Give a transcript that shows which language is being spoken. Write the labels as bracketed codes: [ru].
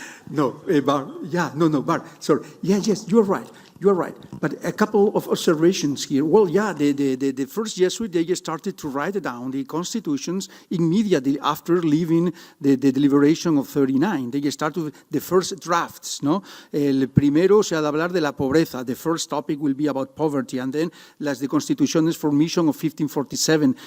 [en] No, Bart. Yeah, no, Bart. Sorry. Yeah, yes, you're right. you're right. But a couple of observations here. Well, yeah, the first Jesuit, they started to write down the constitutions immediately after leaving the deliberation of 39. They started with the first drafts, no? [es] El primero se ha de hablar de la pobreza. [en] The first topic will be about poverty. And then [es] las de Constituciones [en] Formation of 1547.